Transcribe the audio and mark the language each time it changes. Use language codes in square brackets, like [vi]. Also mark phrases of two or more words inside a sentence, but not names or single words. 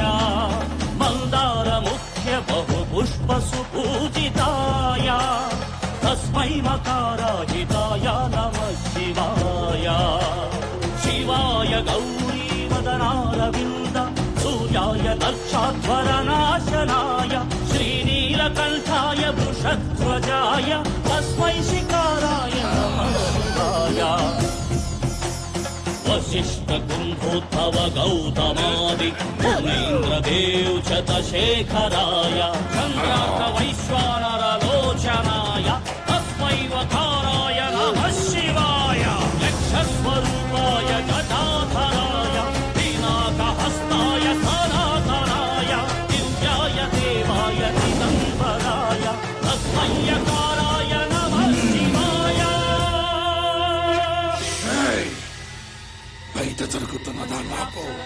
[sa] మందార ముఖ్య బహు పుష్ప సుపూజితాయ తస్మై మకారాజితాయ నమః శివాయ శివాయ గౌరీ వదనారవింద సూర్యాయ దక్షాధ్వరనాశనాయ శ్రీనీలకంఠాయ వృషధ్వజాయ తస్మై శిఖారాయ నమః శివాయ वशिष्ठ कुंभोत्थव गौतमादि मुनीन्द्र देव शतशेखराय चंद्रार्क वैश्वानर लोचनाय तस्मै वकाराय नमः शिवाय यक्षस्वरूपाय जटाधराय पिनाकहस्ताय सनातनाय दिव्याय देवाय दिगंबराय तस्मै यकाराय नमः शिवाय [te] బయట జరుగుతున్నదా నాకు